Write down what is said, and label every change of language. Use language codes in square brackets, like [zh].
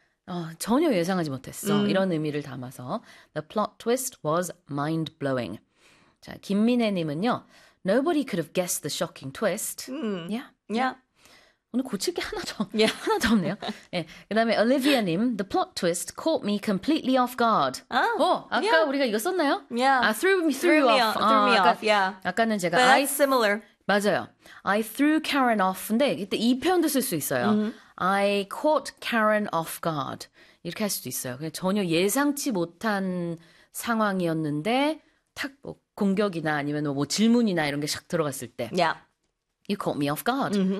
[ko] 어, 전혀 예상하지 못했어. 이런 의미를 담아서 [en] The plot twist was mind-blowing. [ko] 자, [en] 김민혜님은요. Nobody could have guessed the shocking twist. Yeah, yeah. [ko] 오늘 고칠 게 하나도 없네요. 예, 그다음에 올리비아님. [en] The plot twist caught me completely off guard. [ko] 어, 아까 우리가 이거 썼나요? [en] 아, threw you off. threw me 아, off, yeah. [ko] 아까는 제가 [en] But that's similar. [ko] 맞아요. [en] I threw Karen off [ko] 인데 이때 이 표현도 쓸수 있어요. [en] I caught Karen off guard. [ko] 이렇게 할 수도 있어요. 그냥 전혀 예상치 못한 상황이었는데 탁뭐 공격이나 아니면 뭐 질문이나 이런 게샥 들어갔을 때 [en] You caught me off guard.